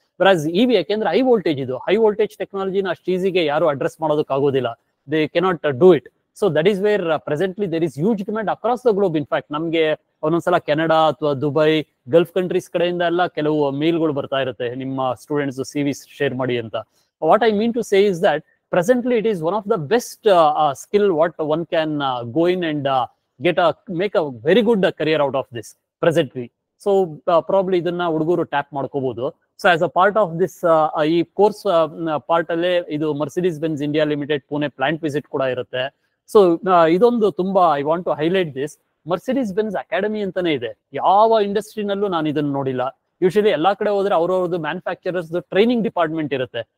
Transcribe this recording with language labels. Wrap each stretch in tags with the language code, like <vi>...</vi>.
<kn>whereas EV ಯಾಕೆಂದ್ರೆ high voltage, ಇದು high voltage ಟೆಕ್ನಾಲಜಿನ ಅಷ್ಟು ಈಸಿಗೆ ಯಾರು ಅಡ್ರೆಸ್ ಮಾಡೋದಕ್ಕೆ ಆಗೋದಿಲ್ಲ.</kn> <en>They cannot do it. So that is where presently there is huge demand across the globe.</en> <kn>In fact ನಮ್ಗೆ ಒಂದೊಂದ್ಸಲ ಕೆನಡಾ ಅಥವಾ ದುಬೈ, ಗಲ್ಫ್ ಕಂಟ್ರೀಸ್ ಕಡೆಯಿಂದ ಎಲ್ಲ ಕೆಲವು ಮೇಲ್ಗಳು ಬರ್ತಾ ಇರುತ್ತೆ, ನಿಮ್ಮ ಸ್ಟೂಡೆಂಟ್ಸ್ CV ಶೇರ್ ಮಾಡಿ ಅಂತ.</kn> <en>What I mean to say is that presently it is one of the best skill what one can go in and make a very good career out of this presently.</en> <kn>So probably ಇದನ್ನ ಹುಡುಗರು tap ಮಾಡ್ಕೋಬಹುದು.</kn> <en>so as a part of this</en> <kn>ಈ course part ಅಲ್ಲೇ ಇದು Mercedes Benz India limited Pune plant visit ಕೂಡ ಇರುತ್ತೆ.</kn> <en>so</en> <kn>ಇದೊಂದು ತುಂಬಾ</kn> <en>I want to highlight this. Mercedes Benz Academy</en> <kn>ಅಂತಾನೆ ಇದೆ. ಯಾವ ಇಂಡಸ್ಟ್ರಿನಲ್ಲೂ ನಾನು ಇದನ್ನ ನೋಡಿಲ್ಲ. ಯೂಶಲಿ ಎಲ್ಲಾ ಕಡೆ ಹೋದ್ರೆ ಅವ್ರವ್ರದ್ದು ಮ್ಯಾನುಫ್ಯಾಕ್ಚರರ್ಸ್ ಟ್ರೈನಿಂಗ್ ಡಿಪಾರ್ಟ್ಮೆಂಟ್ ಇರುತ್ತೆ.</kn>